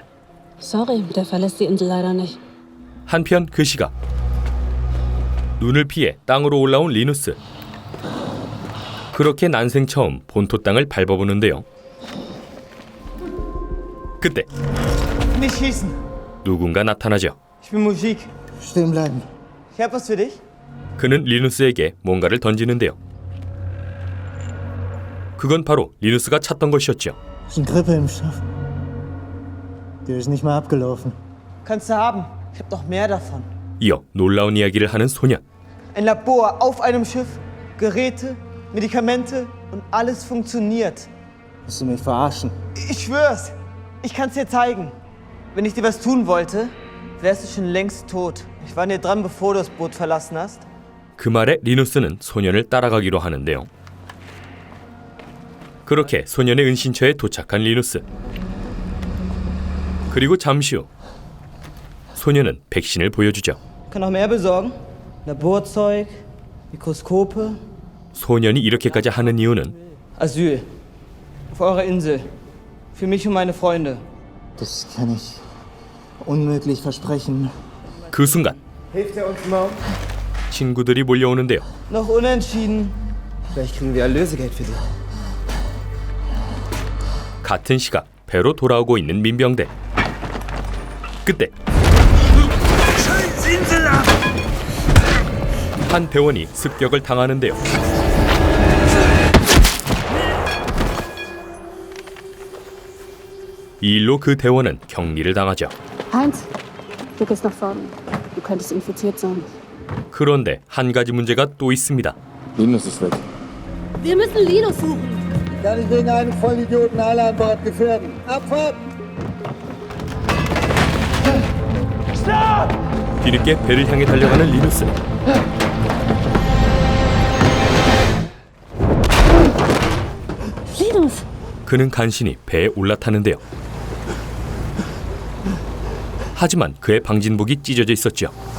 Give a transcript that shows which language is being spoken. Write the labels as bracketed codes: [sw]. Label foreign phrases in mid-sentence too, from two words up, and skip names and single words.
[de] Sorry, der verlässt die Insel leider nicht. [ko] 한편 그 시각 눈을 피해 땅으로 올라온 리누스. 그렇게 난생 처음 본토 땅을 밟아보는데요. 그때 [de] Nicht schießen! [ko] 누군가 나타나죠. [de] Ich bin Musik. Stehen bleiben. Ich hab was für dich. [ko] 그는 리누스에게 뭔가를 던지는데요. 그건 바로 리누스가 찾던 것이었죠. [de] Das ist ein Grippeimpfstoff. Der ist nicht mal abgelaufen. Kannst du haben. Ich hab noch mehr davon. [ko] 이어 놀라운 이야기를 하는 소년. [de] Ein Labor auf einem Schiff, Geräte, Medikamente und alles funktioniert. Willst du mich verarschen? Ich schwör's. Ich kann's dir zeigen. Wenn ich dir was tun wollte, wärst du schon längst tot. Ich war dir dran, bevor du das Boot verlassen hast. [ko] 그 말에 리누스는 소년을 따라가기로 하는데요. 그렇게 소년의 은신처에 도착한 리누스. 그리고 잠시 후 소년은 백신을 보여주죠. [de] Kann noch mehr besorgen. Laborzeug, Mikroskope. [ko] 소년이 이렇게까지 하는 이유는 [de] Asyl. Auf eurer Insel. Für mich und meine Freunde. Das kann ich unmöglich versprechen. [ko] 그 순간 [de] Hilft er uns mal? [ko] 친구들이 몰려오는데요. [de] Noch unentschieden. Vielleicht kriegen wir Erlösegeld für sie. [ko] 같은 시각 배로 돌아오고 있는 민병대. 그때 한 대원이 습격을 당하는데요. 이 일로 그 대원은 격리를 당하죠. [de] Heinz, du gehst nach vorne. Du könntest infiziert sein. [ko] 그런데 한 가지 문제가 또 있습니다. [de] Linus ist weg. Wir müssen Linus suchen. Kann ich wegen einem Vollidioten alle an Bord gefährden. Abfahrt! [ko] 뒤늦게 배를 향해 달려가는 리누스. [de] Linus! [ko] 그는 간신히 배에 올라타는데요. 하지만 그의 방진복이 찢어져 있었죠.